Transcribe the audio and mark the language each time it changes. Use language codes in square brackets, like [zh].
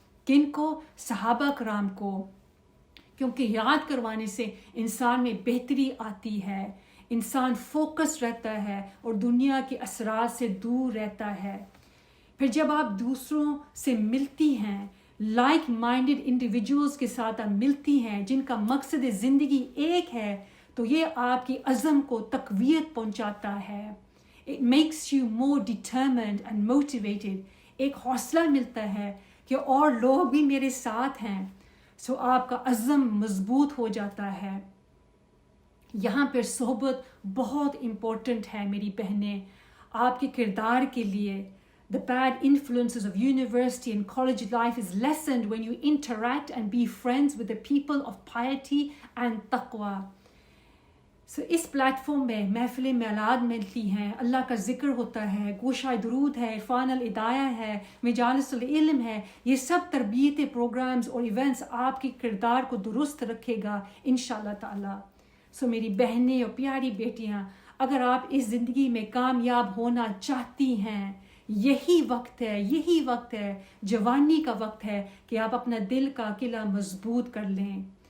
[ur] کن کو؟ صحابہ کرام کو، کیونکہ یاد کروانے سے انسان میں بہتری آتی ہے، انسان فوکس رہتا ہے اور دنیا کے اثرات سے دور رہتا ہے. پھر جب آپ دوسروں سے ملتی ہیں، لائک مائنڈڈ انڈیویجولس کے ساتھ آپ ملتی ہیں جن کا مقصد زندگی ایک ہے تو یہ آپ کی عزم کو تقویت پہنچاتا ہے. [en] It makes you more determined and motivated. [ur] ایک حوصلہ ملتا ہے کہ اور لوگ بھی میرے ساتھ ہیں. سو آپ کا عزم مضبوط ہو جاتا ہے. یہاں پر صحبت بہت امپورٹنٹ ہے میری بہنیں آپ کے کردار کے لیے. [en] The bad influences of university and college life is lessened when you interact and be friends with the people of piety and taqwa. [ur] So اس plate form میں محفل میلاد ملتی ہیں, اللہ کا ذکر ہوتا ہے, گوشہ درود ہے, عرفان الہدایہ ہے, مجالس العلم ہے. یہ سب تربیت پروگرامز اور ایونٹس آپ کی کردار کو درست رکھے گا انشاءاللہ تعالی. سو میری بہنیں اور پیاری بیٹیاں, اگر آپ اس زندگی میں کامیاب ہونا چاہتی ہیں, یہی وقت ہے, جوانی کا وقت ہے کہ آپ اپنا دل کا قلعہ مضبوط کر لیں.